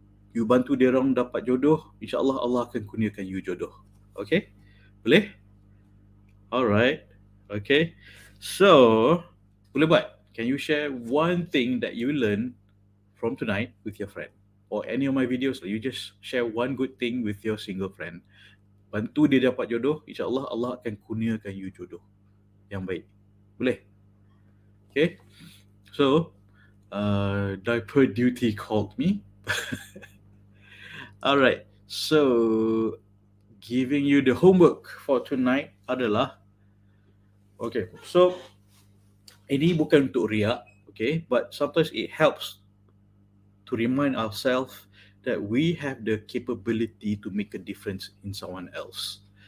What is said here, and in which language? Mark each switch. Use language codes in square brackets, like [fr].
[ms] You bantu dia orang dapat jodoh, insyaAllah Allah akan kurniakan you jodoh. Okay? Boleh? Alright. Okay. So, boleh buat? [en] Can you share one thing that you learn from tonight with your friend? Or any of my videos, you just share one good thing with your single friend. [ms] Bantu dia dapat jodoh, insyaAllah Allah akan kurniakan you jodoh yang baik. Boleh? Okay? [en] So, diaper duty called me. Alright, so giving you the homework for tonight adalah, okay, so [ms] ini bukan untuk riak, [en] okay, but sometimes it helps to remind ourselves that we have the capability to make a difference in someone else.